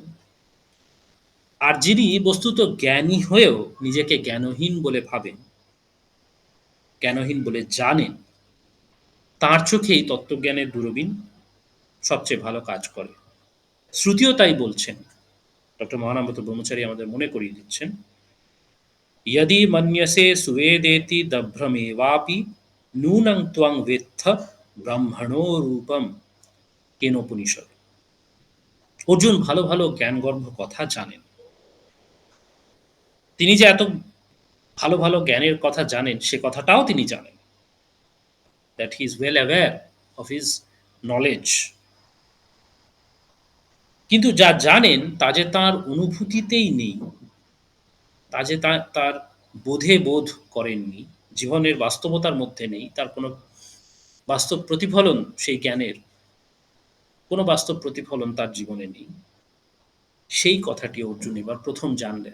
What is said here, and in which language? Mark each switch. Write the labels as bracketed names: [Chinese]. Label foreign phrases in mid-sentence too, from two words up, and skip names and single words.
[Bangla] আর যিনি বস্তুত জ্ঞানী হয়েও নিজেকে জ্ঞানহীন বলে ভাবেন, জ্ঞানহীন বলে জানেন, তার চোখেই তত্ত্বজ্ঞানের দূরবীন সবচেয়ে ভালো কাজ করে। শ্রুতিও তাই বলছেন। ডক্টর মহানন্দ ব্রহ্মচারী আমাদের মনে করিয়ে দিচ্ছেন, [Sanskrit] यदि मन्यसे सुवेदेति दभ्रमेवापि नूनं त्वं वेत्थ ब्रह्मणो रूपम কেনোপনিষদ। [Bangla] অর্জুন ভালো ভালো জ্ঞানগর্ভ কথা জানেন। তিনি যে এত ভালো ভালো জ্ঞানের কথা জানেন সে কথাটাও তিনি জানেন, [English] that he is well aware of his knowledge। [Bangla] কিন্তু যা জানেন তা যে তার অনুভূতিতেই নেই, তা যে তার বোধে বোধ করেননি, জীবনের বাস্তবতার মধ্যে নেই, তার কোনো বাস্তব প্রতিফলন, সেই জ্ঞানের কোনো বাস্তব প্রতিফলন তার জীবনে নেই, সেই কথাটি অর্জুন এবার প্রথম জানলেন।